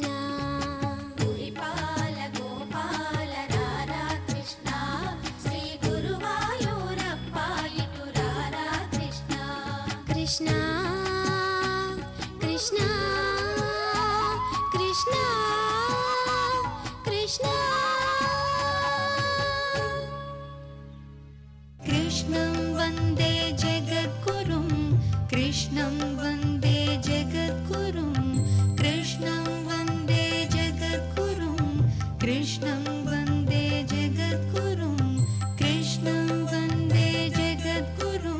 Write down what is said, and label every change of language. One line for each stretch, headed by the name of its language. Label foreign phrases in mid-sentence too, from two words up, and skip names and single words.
Telugu: పురిపాల గోపాల రారా కృష్ణ శ్రీ గురువాయూరప్ప ఇటు రారా కృష్ణ కృష్ణ కృష్ణ కృష్ణ కృష్ణ
Sanskrit: कृष्णं वन्दे जगद्गुरुं कृष्णं वन्दे जगद्गुरुं कृष्णं वन्दे जगद्गुरुं कृष्णं वन्दे जगद्गुरुं कृष्णं वन्दे जगद्गुरुं